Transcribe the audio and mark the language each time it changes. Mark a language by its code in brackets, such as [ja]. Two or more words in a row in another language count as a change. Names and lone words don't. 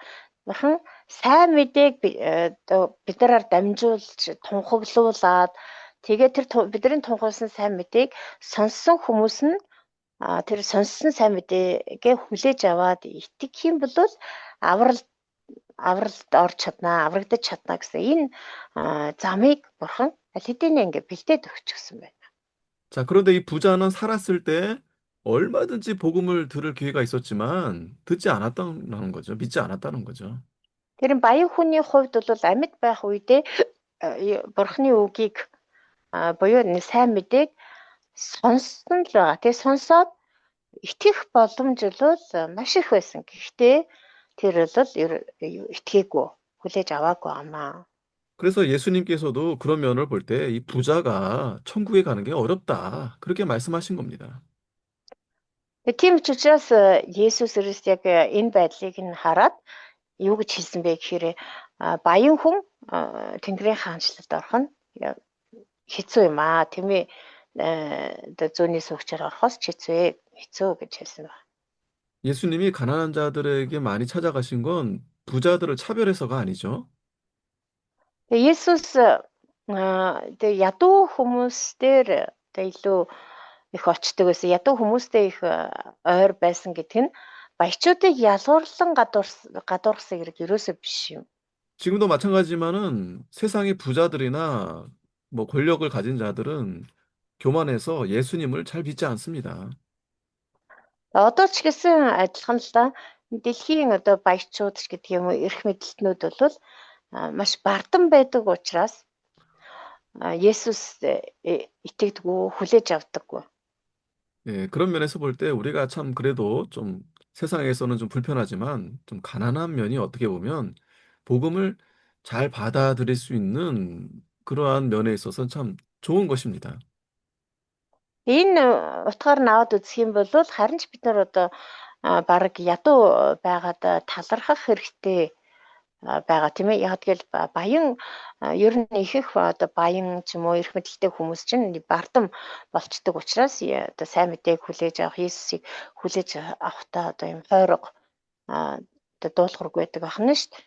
[mn] Бурхан сайн мэдээг биднээр дамжуулж тунхаглуулад тэгээд тэр бидний тунхагласан сайн мэдээг сонссон хүмүүс нь тэр сонссон сайн мэдээгээ хүлээж аваад итгэх юм бол авралд орж чаднаа, аврагдаж чаднаа гэсэн энэ замыг Бурхан аль хэдийн ингээ бэлдээд өгчихсөн байна. [ko] 자, 그런데 이 부자는 살았을 때 얼마든지 복음을 들을 기회가 있었지만 듣지 않았다는 거죠. 믿지 않았다는 거죠. [mn] Тэр баян хүний хувьд бол амьд байх үедээ Бурханы үгийг буюу сайн мэдээг сонссон л байгаа. Тэгээ сонсоод итгэх боломж бол маш их байсан. Гэхдээ тэр бол итгээгүй, хүлээж аваагүй амаа. [ko] 그래서 예수님께서도 그런 면을 볼 때 이 부자가 천국에 가는 게 어렵다. 그렇게 말씀하신 겁니다. [mn] Тийм ч учраас Есүс Христ яг энэ байдлыг нь хараад юу гэж хэлсэн бэ гэхээр баян хүн Тэнгэрийн хаанчлалд орох нь хэцүү юм аа. Тэмээ зүүнний сүгчээр орохоос хэцүү гэж хэлсэн байна. [ko] 예수님이 가난한 자들에게 많이 찾아가신 건 부자들을 차별해서가 아니죠. [mn] Есүс ядуу хүмүүстээр илүү их очдог байсан. Ядуу хүмүүстэй их ойр байсан гэдэг нь баячуудыг язгуурлан гадуурхсан хэрэг ерөөсөө биш юм. [ko] 지금도 마찬가지지만은 세상의 부자들이나 뭐 권력을 가진 자들은 교만해서 예수님을 잘 믿지 않습니다. [mn] Одоо ч гэсэн адилхан л да. Дэлхийн одоо баячууд ч гэдэг юм уу, эрх мэдлтнүүд бол маш бардам байдаг учраас Есүс итгэдэггүй, хүлээж авдаггүй. [ko] 예, 그런 면에서 볼 때 우리가 참 그래도 좀 세상에서는 좀 불편하지만 좀 가난한 면이 어떻게 보면 복음을 잘 받아들일 수 있는 그러한 면에 있어서는 참 좋은 것입니다. [mn] Энэ утгаар нь аваад үзэх юм бол харин ч бид нар одоо бараг ядуу байгаад талархах хэрэгтэй байгаа тийм ээ. Яг тэгэл баян ер нь их одоо баян ч юм уу эрх мэдэлтэй хүмүүс чинь бардам болцдог учраас одоо сайн мэдээг хүлээж авах, Иесусыг хүлээж авахтаа одоо юм хойрог одоо дуулуургүй байдаг ахна шүү дээ.